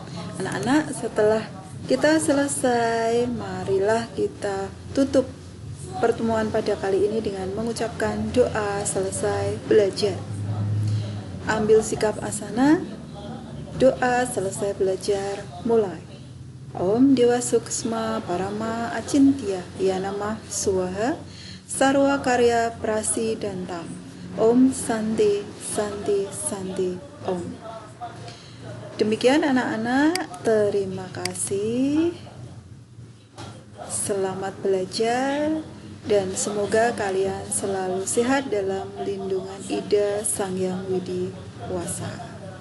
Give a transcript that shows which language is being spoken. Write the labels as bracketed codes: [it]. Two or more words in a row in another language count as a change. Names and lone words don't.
[id] Anak-anak, setelah kita selesai, marilah kita tutup pertemuan pada kali ini dengan mengucapkan doa selesai belajar. Ambil sikap asana, doa selesai belajar, mulai. [sa] Om Dewa Suksma Parama Acintya Yanamah Swaha Sarwa Karya Prasi Dantam. Om Santi Santi Santi Om. [id] Demikian anak-anak, terima kasih. Selamat belajar dan semoga kalian selalu sehat dalam lindungan Ida Sang Hyang Widi Wasa.